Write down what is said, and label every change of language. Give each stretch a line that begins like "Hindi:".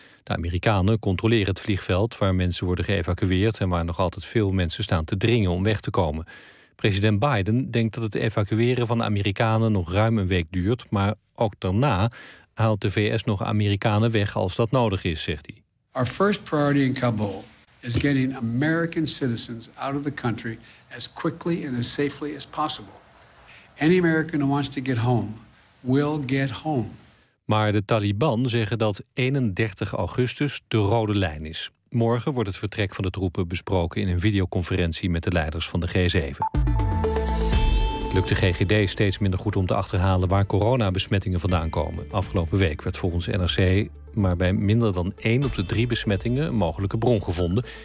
Dutch: De Amerikanen controleren het vliegveld waar mensen worden geëvacueerd en waar nog altijd veel mensen staan te dringen om weg te komen. President Biden denkt dat het evacueren van de Amerikanen nog ruim een week duurt, maar ook daarna haalt de VS nog Amerikanen weg als dat nodig is, zegt hij.
English: Our first priority in Kabul is getting American citizens out of the country as quickly and as safely as possible. Any American who wants to get home will get home.
Dutch: Maar de Taliban zeggen dat 31 augustus de rode lijn is. Morgen wordt het vertrek van de troepen besproken in een videoconferentie met de leiders van de G7. Lukt de GGD steeds minder goed om te achterhalen waar coronabesmettingen vandaan komen. Afgelopen week werd volgens NRC maar bij minder dan 1 op de 3 besmettingen een mogelijke bron gevonden.